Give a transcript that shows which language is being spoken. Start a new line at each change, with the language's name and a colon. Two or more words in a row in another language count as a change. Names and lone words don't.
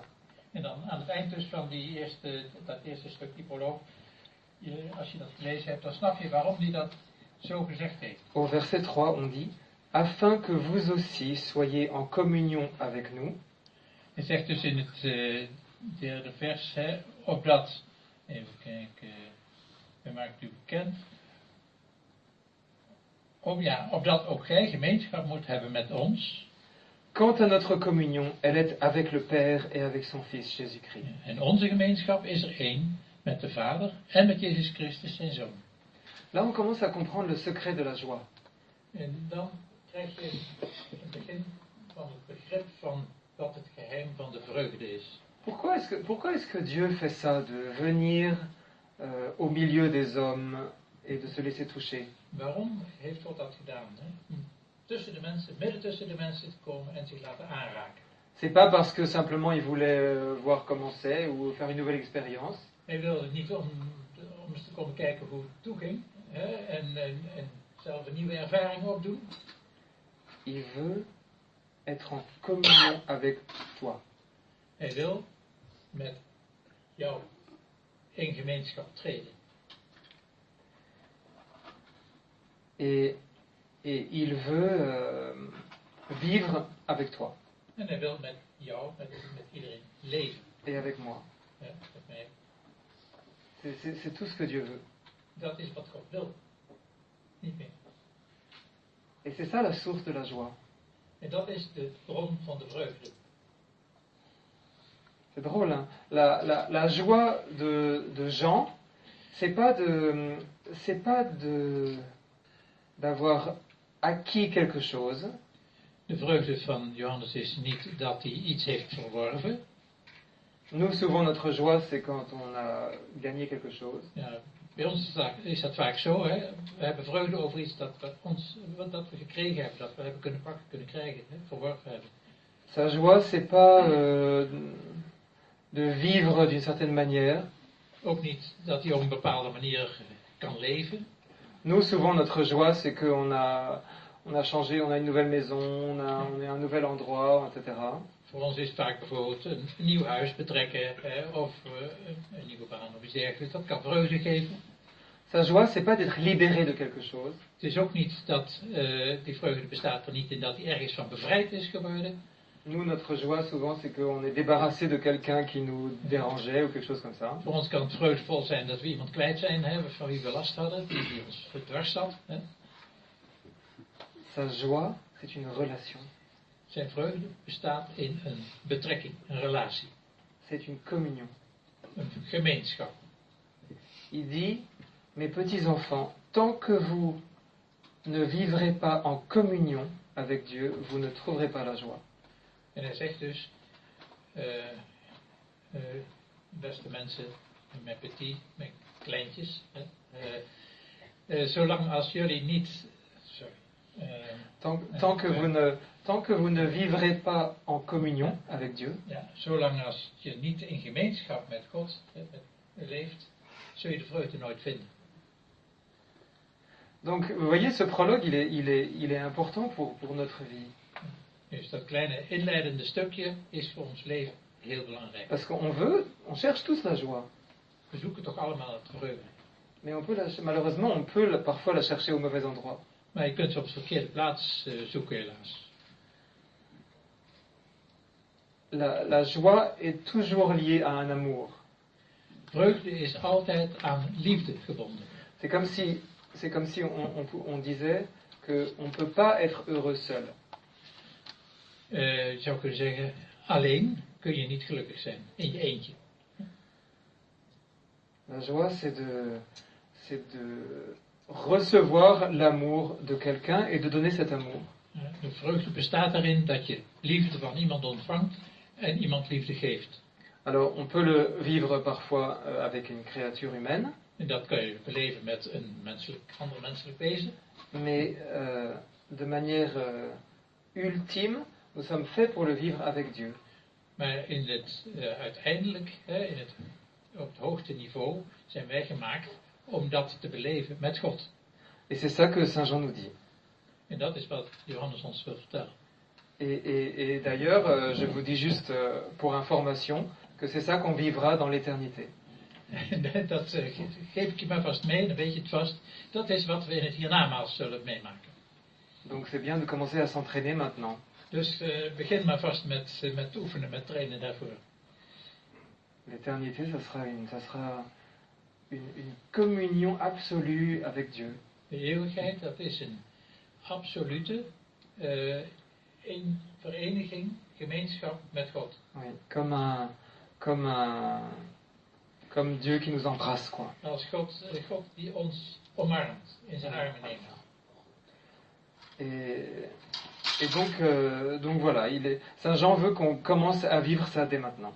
Dutch: En dan aan het eind dus van dat eerste stuk, die proloog, als je dat gelezen hebt, dan snap je waarom hij dat zo gezegd heeft.
French: Au verset 3, on dit, afin que vous aussi soyez en communion avec nous.
Dutch: Hij zegt dus in het derde vers, opdat, even kijken, we maken het u bekend, opdat ook gij gemeenschap moet hebben met ons.
French: Quant à notre communion, elle est avec le Père et avec son Fils Jésus-Christ.
Dutch: En onze gemeenschap is er één met de Vader en met Jezus Christus zijn Zoon.
French: Là, on commence à comprendre le secret de la joie.
Dutch: En dan krijg je het begin van het begrip van wat het geheim van de vreugde is.
French: Pourquoi est-ce que Dieu fait ça, de venir au milieu des hommes et de se laisser toucher?
Dutch: Waarom heeft God dat gedaan? Hè? Om tussen de mensen, midden tussen de mensen te komen en zich laten aanraken.
French: C'est pas parce que simplement il voulait voir comment c'est ou faire une nouvelle expérience.
Dutch: Hij wilde niet om eens te komen kijken hoe het toeging, hè? En zelf een nieuwe ervaring opdoen.
French: Il veut être en communion avec toi.
Dutch: Hij wil met jou in gemeenschap treden.
French: Et il veut vivre avec toi
Dutch: En hij wil met jou, met iedereen leven.
French: et avec moi.
Dutch: Ja, met mij.
French: C'est tout ce que Dieu veut.
Dutch: Dat is wat God wil. Niet meer.
French: Et c'est ça la source de la joie.
Dutch: En dat is de bron van de vreugde.
French: C'est drôle, hein? La joie de Jean, c'est pas d'avoir acquis quelque chose.
Dutch: De vreugde van Johannes is niet dat hij iets heeft verworven.
French: Nous, souvent, notre joie, c'est quand on a gagné quelque chose.
Dutch: Ja, bij ons is dat vaak zo. Hè? We hebben vreugde over iets dat we gekregen hebben, dat we hebben kunnen pakken, kunnen krijgen, hè? Verworven hebben.
French: Sa joie, c'est pas de vivre d'une certaine manière.
Dutch: Ook niet dat hij op een bepaalde manier kan leven.
French: Nous, souvent, notre joie, c'est qu'on a changé, on a une nouvelle maison, on est à un nouvel endroit, etc.
Dutch: Voor ons is het vaak bijvoorbeeld een nieuw huis betrekken, of een nieuwe baan of iets dergelijks. Dat kan vreugde geven.
French: Sa joie, c'est pas d'être libéré de quelque chose.
Dutch: Het is ook niet dat die vreugde bestaat er niet in dat hij ergens van bevrijd is geworden.
French: Nous, notre joie, souvent, c'est qu'on est débarrassé de quelqu'un qui nous dérangeait ou quelque chose comme ça.
Dutch: Voor ons kan het vreugdevol zijn dat we iemand kwijt zijn, hè, van wie we last hadden, die ons dwars zat. Hè.
French: Sa joie, c'est une relation.
Dutch: Zijn vreugde bestaat in een betrekking, een relatie,
French: C'est une communion.
Dutch: een gemeenschap.
French: Il dit, mes petits enfants, tant que vous ne vivrez pas en communion avec Dieu, vous ne trouverez pas la joie.
Dutch: En hij zegt dus, beste mensen, mijn petit, mijn kleintjes, zolang als jullie niet,
French: Tant que vous ne vivrez pas en communion avec Dieu,
Dutch: ja, zolang als je niet in gemeenschap met God leeft, zul je de vreugde nooit vinden.
French: donc vous voyez, ce prologue, il est important pour notre vie.
Dutch: Dus dat kleine inleidende stukje is voor ons leven heel belangrijk.
French: Parce on cherche tous la joie.
Dutch: We zoeken toch allemaal het vreugde.
French: Mais malheureusement, on peut parfois la chercher au mauvais endroit.
Dutch: Maar je kunt ze op de verkeerde plaats zoeken helaas.
French: La joie est toujours liée à un amour.
Dutch: Vreugde is altijd aan liefde gebonden.
French: C'est comme si on disait qu'on ne peut pas être heureux seul.
Dutch: Je zou kunnen zeggen, alleen kun je niet gelukkig zijn, in je eentje.
French: La joie, c'est de recevoir l'amour de quelqu'un et de donner cet amour.
Dutch: De vreugde bestaat erin dat je liefde van iemand ontvangt en iemand liefde geeft.
French: Alors, on peut le vivre parfois avec une créature humaine.
Dutch: En dat kun je beleven met een ander menselijk wezen.
French: Mais de manière ultime, nous sommes faits pour le vivre avec Dieu.
Dutch: Maar uiteindelijk, op het hoogste niveau, zijn wij gemaakt om dat te beleven met God.
French: Et c'est ça que Saint Jean nous dit.
Dutch: En dat is wat Johannes ons wil vertellen.
French: Et d'ailleurs, je vous dis juste pour information que c'est ça qu'on vivra dans l'éternité.
Dutch: Dat geef ik je maar vast mee, dan weet je het vast. Dat is wat we in het hiernamaals zullen meemaken.
French: Donc c'est bien de commencer à s'entraîner maintenant.
Dutch: Dus begin maar vast met oefenen, met trainen daarvoor.
French: L'éternité, ça sera une communion absolue avec Dieu.
Dutch: De eeuwigheid, dat is absolute in vereniging, gemeenschap met God.
French: Oui, comme Dieu qui nous embrasse, quoi.
Dutch: Als God die ons omarmt, in zijn armen neemt.
French: Et donc voilà, Saint Jean veut qu'on commence à vivre ça dès maintenant.